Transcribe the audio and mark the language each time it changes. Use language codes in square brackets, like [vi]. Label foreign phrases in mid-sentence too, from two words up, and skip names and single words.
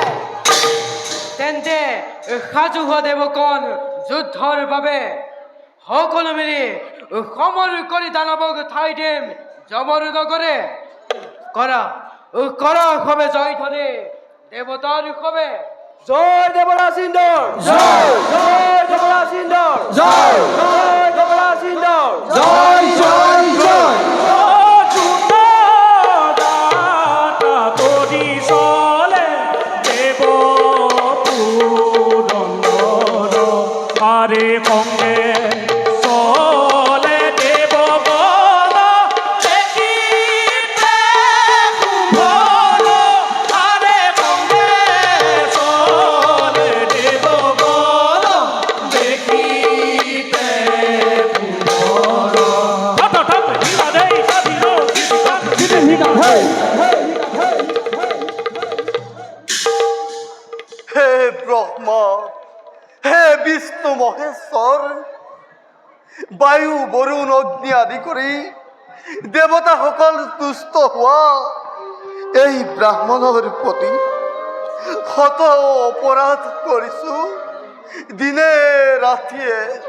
[as] তেন্তে সাজু হোৱা দেৱগণ যুদ্ধৰ বাবে সকলো মিলি সমৰ কৰি দানৱক ঠাই দিম যমৰ নগৰে কৰা সবে জয় ধৰে দেৱতাৰ সবে জয় দেৱৰাজ ইন্দ্ৰ জয় দেৱৰাজ ইন্দ্ৰ জয় দেৱৰাজ ইন্দ্ৰ জয় জয় জয় আরে কঙ্গে চলে দেবগণ দেখিতে শুভন আরে কঙ্গে চলে দেবগণ দেখিতে হে ব্ৰহ্মা হে বিষ্ণু মহেশ্বৰ বায়ু বৰুণ অগ্নি আদি কৰি দেৱতাসকল তুষ্ট হোৱা এই ব্ৰাহ্মণৰ প্ৰতি শত অপৰাধ কৰিছোঁ দিনে ৰাতিয়ে